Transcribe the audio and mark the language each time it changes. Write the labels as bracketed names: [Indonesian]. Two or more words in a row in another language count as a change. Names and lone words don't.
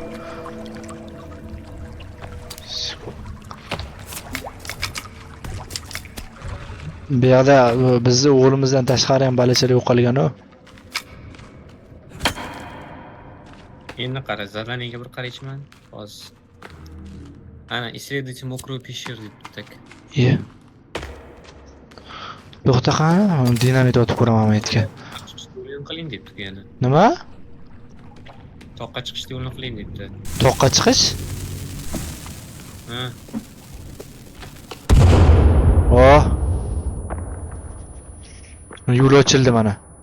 [Uzbek] Bu yoqda bizni o'g'limizdan tashqari ham balachalar yo'qolgan-ku. Endi qara, zadaniyaga bir qaraychiman. Hozir. Ana, [Russian] исследуйте мокрую пещеру debdi tak. [Uzbek] To'xta qani, dinamit otib ko'raman aytgan. Yo'lni qiling debdi yana. Nima? Toqqa chiqishni yo'lni qiling debdi. Toqqa chiqish? Ha. Oh. Yo'l ochildi mana.